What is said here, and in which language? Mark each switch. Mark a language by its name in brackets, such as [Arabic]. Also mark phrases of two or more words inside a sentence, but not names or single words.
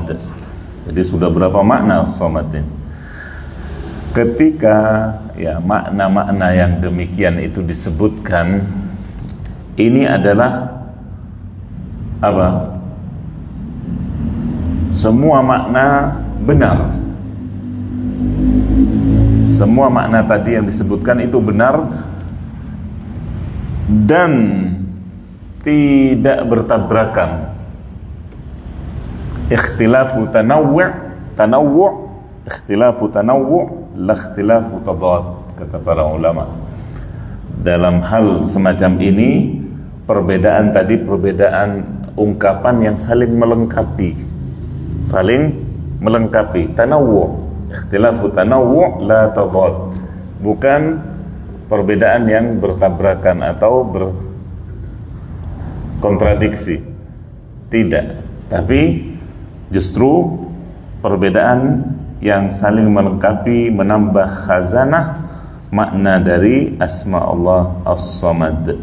[Indonesian] Jadi sudah berapa makna as-samad ini? Ketika ya makna-makna yang demikian itu disebutkan, ini adalah apa? Semua makna benar. Semua makna tadi yang disebutkan itu benar dan tidak bertabrakan. [Arabic] اختلاف تنوع اختلاف تنوع لا اختلاف تضاد, [Indonesian] kata para ulama. Dalam hal semacam ini, perbedaan tadi perbedaan ungkapan yang saling melengkapi. [Arabic] تنوع، اختلاف تنوع لا تضاد, [Indonesian] bukan perbedaan yang bertabrakan atau berkontradiksi. Tidak, tapi justru perbedaan yang saling melengkapi, menambah khazanah makna dari [Arabic] أسماء الله الصمد.